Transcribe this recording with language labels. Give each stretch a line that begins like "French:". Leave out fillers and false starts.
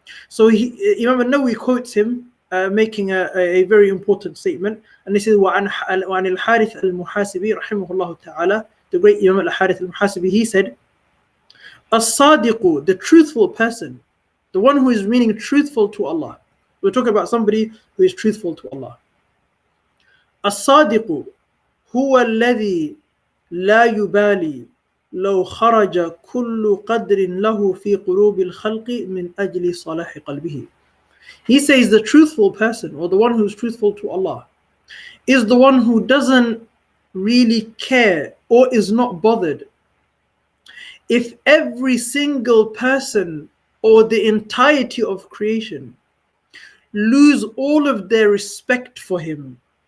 English: So Imam al-Nawawi quotes him, making a very important statement, and this is
Arabic: وعن الحارث المحاسبي رحمه الله تعالى,
English: the great Imam al-Harith al-Muhasibi, he said, As-Sadiqu, the truthful person, the one who is meaning truthful to Allah. We're talking about somebody who is truthful to Allah.
Arabic: As-Sadiqu huwa alladhi la yubali لو خرج كل قدر له في قلوب الخلق من أجل صلاح قلبه.
English: He says the truthful person, or the one who is truthful to Allah, is the one who doesn't really care or is not bothered if every single person or the entirety of creation lose all of their respect for him